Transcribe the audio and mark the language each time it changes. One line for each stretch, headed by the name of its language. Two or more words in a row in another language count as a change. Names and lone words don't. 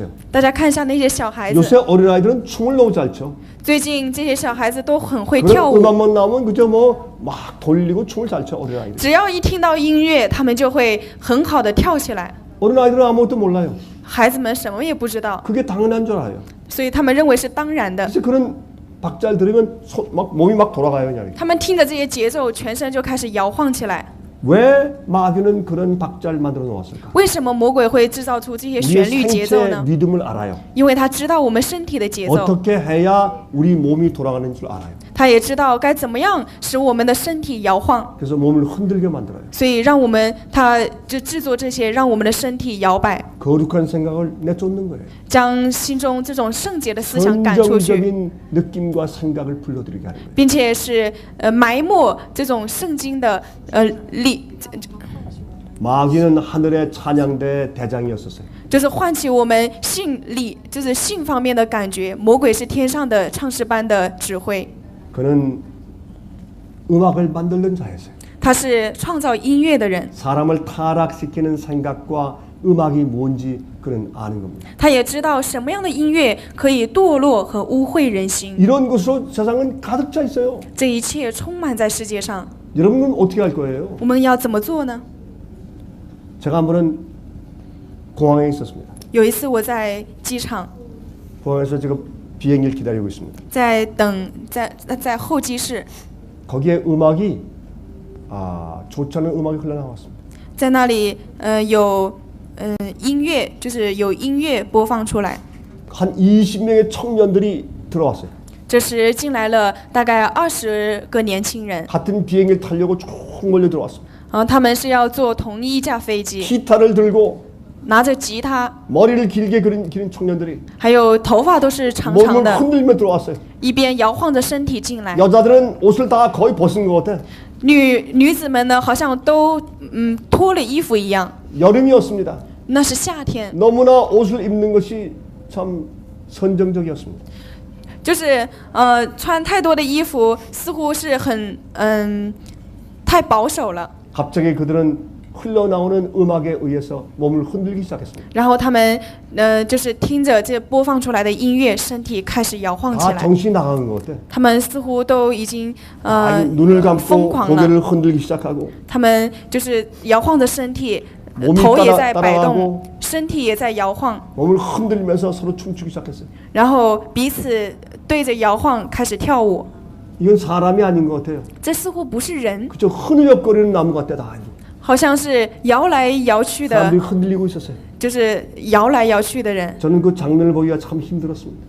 Chinese: 大家看一下那些小孩子，
Korean: 요새 어린아이들은 춤을 너무 잘 춰.
Chinese: 最近这些小孩子都很会
Korean: 그런
Chinese: 跳舞，
Korean: 음악만 나오면 그저 뭐 막 돌리고 춤을 잘 춰 어린아이들.
Chinese: 只要一听到音乐，他们就会很好的跳起来。
Korean: 어린아이들은 아무것도 몰라요.
Chinese: 孩子们什么也不知道，
Korean: 그게 당연한 줄 알아요.
Chinese: 所以他们认为是当然的。
Korean: 그래서 그런 박자를 들으면 막 몸이 막 돌아가요 그냥.
Chinese: 他们听着这些节奏，全身就开始摇晃起来。
Korean: 왜 마귀는 그런 박자를 만들어 놓았을까?
Chinese: 为什么魔鬼会制造出这些旋律
Korean: 우리의
Chinese: 节奏
Korean: 생체
Chinese: 呢？
Korean: 리듬을 알아요.
Chinese: 因为他知道我们身体的节奏，
Korean: 어떻게 해야 우리 몸이 돌아가는 줄 알아요.
Chinese: 他也知道该怎么样使我们的身体摇晃，
Korean: 그래서 몸을 흔들게 만들어요.
Chinese: 所以让我们他就制作这些，让我们的身体摇摆，
Korean: 거룩한 생각을 내쫓는 거예요.
Chinese: 将心中这种圣洁的思想赶出去，
Korean: 선정적인 느낌과 생각을 불러들이게 하는 거예요.
Chinese: 并且是埋没这种圣经的力，
Korean: 마귀는 하늘의 찬양대 대장이었었어요.
Chinese: 就是唤起我们性力，就是性方面的感觉。魔鬼是天上的唱诗班的指挥，
Korean: 그는 음악을 만드는 자였어요.
Chinese: 他是创造音乐的人，
Korean: 사람을 타락시키는 생각과 음악이 뭔지 그는 아는 겁니다.
Chinese: 他也知道什么样的音乐可以堕落和污秽人心。
Korean: 이런 것으로 세상은 가득 차 있어요.
Chinese: 这一切充满在世界上，
Korean: 여러분은 어떻게 할 거예요?
Chinese: 我们要怎么做呢？
Korean: 제가 한 번은 공항에 있었습니다.
Chinese: 有一次我在机场，
Korean: 공항에서 지금 비행기를 기다리고 있습니다.
Chinese: 在等在候机室，
Korean: 거기에 음악이 좋지 않은 음악이 흘러나왔습니다.
Chinese: 在那里有音乐，就是有音乐播放出来。
Korean: 한 20명의 청년들이 들어왔어요.
Chinese: 这时进来了大概20个年轻人，
Korean: 같은 비행기를 타려고 쭉 몰려 들어왔습니다.
Chinese: 他们是要坐同一架飞机，
Korean: 기타를 들고
Chinese: 拿着吉他，
Korean: 머리를 길게 기른 청년들이
Chinese: 还有头发都是长长
Korean: 몸을
Chinese: 的，
Korean: 흔들며 들어왔어요.
Chinese: 一边摇晃着身体进来。
Korean: 여자들은 옷을 다 거의 벗은 것 같아.
Chinese: 女子们呢，好像都脱了衣服一样。
Korean: 여름이었습니다.
Chinese: 那是夏天，
Korean: 너무나 옷을 입는 것이 참 선정적이었습니다.
Chinese: 就是穿太多的衣服，似乎是很太保守了。
Korean: 갑자기 그들은 흘러나오는 음악에 의해서 몸을 흔들기 시작했습니다.
Chinese: 然后他们就是听着这播放出来的音乐，身体开始摇晃起
Korean: 다
Chinese: 来。
Korean: 정신이 나간 것 같아.
Chinese: 他们似乎都已经
Korean: 눈을
Chinese: 疯
Korean: 감고
Chinese: 狂了，
Korean: 고개를 흔들기 시작하고
Chinese: 他们就是摇晃着身体，
Korean: 몸이
Chinese: 头也在摆
Korean: 따라가고
Chinese: 动，身体也在摇晃，
Korean: 몸을 흔들면서 서로 춤추기 시작했어요.
Chinese: 然后彼此对着摇晃开始跳舞。
Korean: 이건 사람이 아닌 것 같아요.
Chinese: 这似乎不是人，
Korean: 그저 흐느적거리는 나무 같아 다.
Chinese: 好像是摇来摇去的，
Korean: 사람들이 흔들리고 있었어요.
Chinese: 就是摇来摇去的人。
Korean: 저는 그 장면을 보기가 참 힘들었습니다.